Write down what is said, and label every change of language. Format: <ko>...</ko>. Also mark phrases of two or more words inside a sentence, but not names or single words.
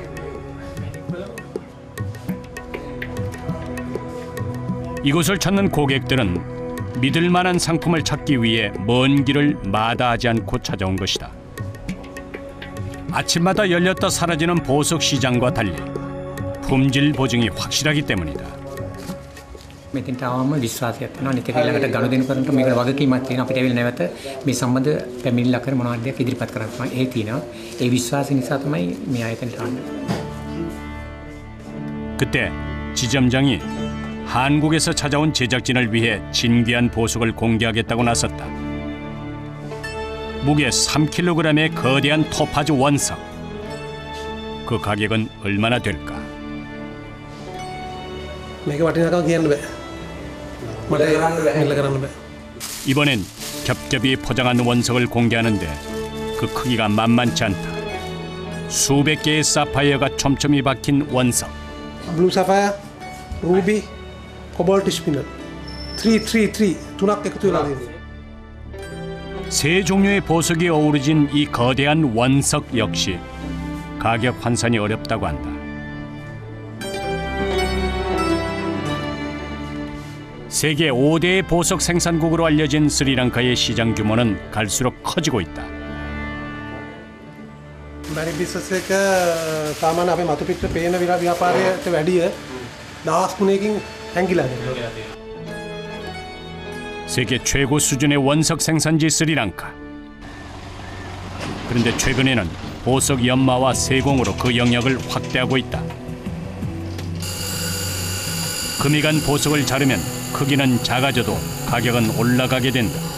<ko>이곳을 찾는 고객들은 믿을 만한 상품을 찾기 위해 먼 길을 마다하지 않고 찾아온 것이다. 아침마다 열렸다 사라지는 보석 시장과 달리 품질 보증이 확실하기 때문이다.</ko> <si>මෙතෙන්ට ආවම විශ්වාසයක් වෙනවා නිතර ඊළඟට ගනුදෙනු කරනකොට මේකට වගකීමක් තියෙනවා අපිට ඇවිල්ලා නැවත මේ සම්බන්ධ පැමිණිල්ල කර මොනවද දෙයක් ඉදිරිපත් කරන්න තමයි ඒ තියෙනවා ඒ විශ්වාසය නිසා තමයි මේ ආයතනට ආන්නේ.</si> <ko>그때 지점장이 한국에서 찾아온 제작진을 위해 진귀한 보석을 공개하겠다고 나섰다. 무게 3kg의 거대한 토파즈 원석. 그 가격은 얼마나 될까?</ko> <si>මේක වටිනාකම කියන්න බෑ. මට මෙල්ල කරන්න බෑ.</si> <ko>이번엔 겹겹이 포장한 원석을 공개하는데 그 크기가 만만치 않다. 수백 개의 사파이어가 촘촘히 박힌 원석. 블루 사파이어, 루비, 코발트 스피너.</ko> <si>333 තුනක් එකතු වෙලා තියෙනවා.</si> <ko>세 종류의 보석이 어우러진 이 거대한 원석 역시 가격 환산이 어렵다고 한다. 세 세계 5대 보석 생산국으로 알려진 스리랑카의 시장 규모는 갈수록 커지고 있다.</ko> <si>මැනික් බිස්නස් එක සාමාන්‍ය අපේ මතු පිට පේන ව්‍යාපාරයට වැඩිය දහස් 3කින් හැංගිලා තියෙනවා.</si> <ko>세계 최고 수준의 원석 생산지 스리랑카. 그런데 최근에는 보석 연마와 세공으로 그 영역을 확대하고 있다. 금이 간 보석을 자르면 크기는 작아져도 가격은 올라가게 된다.</ko>